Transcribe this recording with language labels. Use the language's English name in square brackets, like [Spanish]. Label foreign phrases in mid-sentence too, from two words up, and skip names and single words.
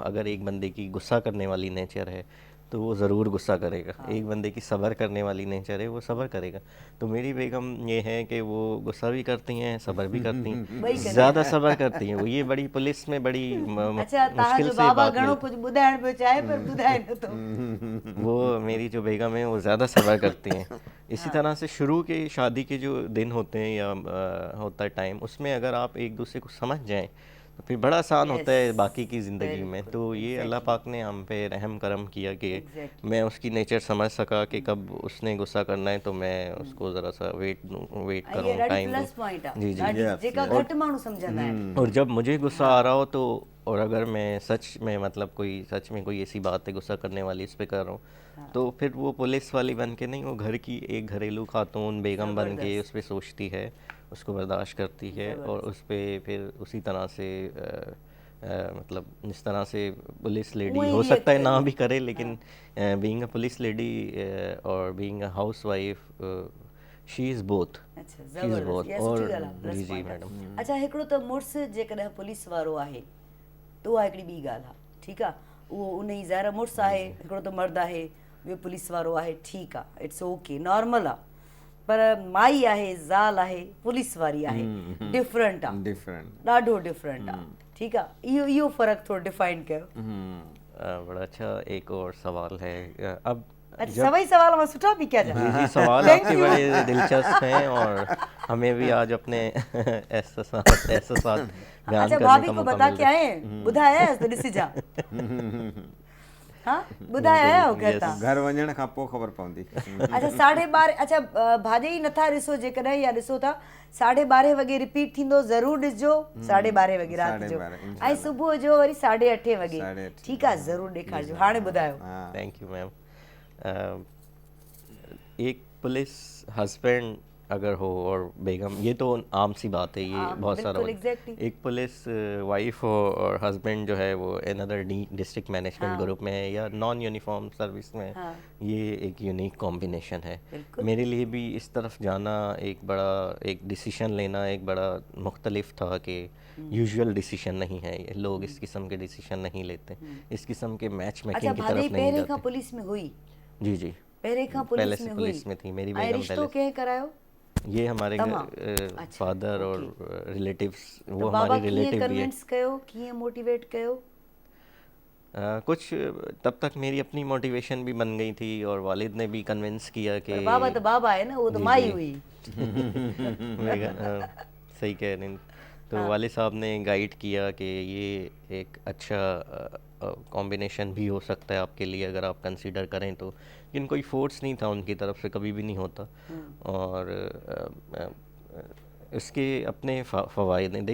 [Urdu] اگر ایک بندے کی غصہ کرنے والی نیچر ہے تو وہ ضرور غصہ کرے گا، ایک بندے کی صبر کرنے والی نیچر ہے وہ صبر کرے گا. تو میری بیگم یہ ہے کہ وہ غصہ بھی کرتی ہیں، صبر بھی کرتی ہیں، زیادہ صبر کرتی ہیں وہ. یہ بڑی پولیس میں بڑی अच्छा, مشکل سے बाबा बात [Sindhi] घणो कुछ ॿुधाइण पियो चाहे पर ॿुधाए नथो। [Urdu] وہ میری جو بیگم ہے وہ زیادہ صبر کرتی ہیں. اسی طرح سے شروع کے شادی کے جو دن ہوتے ہیں یا ہوتا ہے ٹائم، اس میں اگر آپ ایک دوسرے کو سمجھ جائیں پھر بڑا آسان ہوتا ہے Yes, باقی کی زندگی میں. बिल्कुल, تو یہ اللہ پاک نے ہم پے رحم کرم کیا کہ Exactly. میں اس کی نیچر سمجھ سکا کہ کب اس نے غصہ کرنا ہے تو میں اس کو ذرا سا ویٹ ये करूँ, [Sindhi] ॾाढी [Urdu] ٹائم دوں. [English] plus point [Sindhi] आहे, जी जी। ॾाढी Yes, जेका yes. घटि माण्हू सम्झंदा आहिनि। [Urdu] اور جب مجھے غصہ آ رہا ہو تو، اور اگر میں سچ میں مطلب کوئی سچ میں کوئی ایسی بات ہے غصہ کرنے والی اس پے کر رہا ہوں، تو پھر وہ پولیس والی بن کے نہیں، وہ گھر کی ایک گھریلو خاتون بیگم بن کے ज़बरदस्त। اس پے سوچتی ہے، اس کو برداشت کرتی ہے، اور اس پے پھر اسی طرح سے مطلب جس طرح سے [English] police lady [Urdu] वही हो react سکتا ہے نا करिए। بھی کرے، لیکن [English] being a police lady और being a house wife, she is both, [Urdu] अच्छा, [English] she is [Urdu] ज़बरदस्त, [English] बोथ। [Sindhi] इहा सुठी और ॻाल्हि आहे, प्लस जी जी पॉइंट आहे। मैडम। अच्छा, हिकिड़ो त मुड़ुसु जेकॾहिं पुलिस वारो आहे त उहा हिकिड़ी ॿी ॻाल्हि आहे, ठीकु आहे, उहो उन जी ज़ाहिर मुड़ुसु आहे, हिकिड़ो त मर्द आहे, ॿियो पुलिस वारो आहे, ठीकु आहे, [English] it's okay, [Sindhi] नॉर्मल आहे। पर माई आहे, ज़ाल आहे, पुलिस वारी आहे, डिफरेंट आहे, डिफरेंट। ॾाढो डिफरेंट आहे, ठीकु आहे। इहो फ़र्क़ु थोरो डिफाइन कयो। [Urdu] بڑا اچھا ایک اور سوال ہے۔ اب अच्छा, [Sindhi] सभई सवाल मां सुठा बि कया जी जी, [Urdu] سوال آپ کے بڑے دلچسپ ہیں اور ہمیں بھی آج اپنے احساس بیان अच्छा, करने भाभी का को मौका बता मिल के رہا ہے. [Sindhi] आए ॿुधाए आयसि त ॾिसिजां। हाँ, ॿुधाए आया आहियो घर तां? घर वञण खां पोइ ख़बर पवंदी। अच्छा, 12:30, अच्छा भाॼे ई नथा ॾिसो, जेकॾहिं या ॾिसो था 12:30 वॻे रिपीट थींदो, ज़रूरु ॾिसजो, 12:30 वॻे राति जो, 12:30 ऐं इंशाल्लाह। सुबुह जो वरी 8:30 वॻे। 8:30 ठीकु आहे, ज़रूरु ॾेखारिजो। हाणे ॿुधायो। [English] thank you ma'am. [Urdu] ایک [English] police husband [Urdu] اگر ہو اور بیگم، یہ تو عام سی بات ہے، یہ आम, بہت سارا बिल्कुल, ہوتا ہے. exactly। ایک [English] police wife [Urdu] ہو اور ہسبینڈ جو ہے وہ [English] another district management [Urdu] हाँ। گروپ میں ہے یا [English] non uniform service [Urdu] میں, हाँ। یہ ایک [English] unique combination [Urdu] ہے. बिल्कुल। میرے لیے بھی اس طرف جانا ایک بڑا، ایک ڈسیژن لینا ایک بڑا مختلف تھا کہ [English] usual decision [Urdu] نہیں ہے، یہ لوگ اس قسم کے ڈسیژن نہیں لیتے، اس قسم کے میچ अच्छा, میکنگ کی [Sindhi] भाॼे [Urdu] طرف نہیں [Sindhi] पहिरें खां [Urdu] जाते। [Sindhi] पुलिस में हुई? [Urdu] جی جی, [Sindhi] पहिरें खां [Urdu] पहले पुलिस से [Sindhi] में हुई? [Urdu] پولیس میں تھی میری [Sindhi] ऐं [Urdu] बेगम। [Sindhi] रिश्तो [Urdu] पहले [Sindhi] कंहिं करायो? [Urdu] یہ ہمارے [Sindhi] तमामु। अच्छा, [Urdu] فادر اور [Sindhi] ओके। [Urdu] रिलेटिव्स, [Sindhi] त [Urdu] वो [Sindhi] बाबा [Urdu] हमारे [Sindhi] कीअं [Urdu] ریلیٹو بھی ہے. [Sindhi] कन्विंस कयो, कीअं मोटिवेट कयो? [Urdu] کچھ تب تک میری اپنی موٹیویشن بھی بن گئی تھی اور والد نے بھی کنوینس کیا کہ [Sindhi] पर बाबा त बाबा आहे न, उहो त [Urdu] जी, [Sindhi] माई [Urdu] जी। [Sindhi] हुई। [Urdu] صحیح کہہ رہے ہیں. تو والد صاحب نے گائیڈ کیا کہ یہ ایک اچھا کمبینیشن بھی ہو سکتا ہے آپ کے لیے اگر آپ کنسیڈر کریں تو، لیکن کوئی فورس نہیں تھا ان کی طرف سے، کبھی بھی نہیں ہوتا. اور اس کے اپنے فوائد ہیں.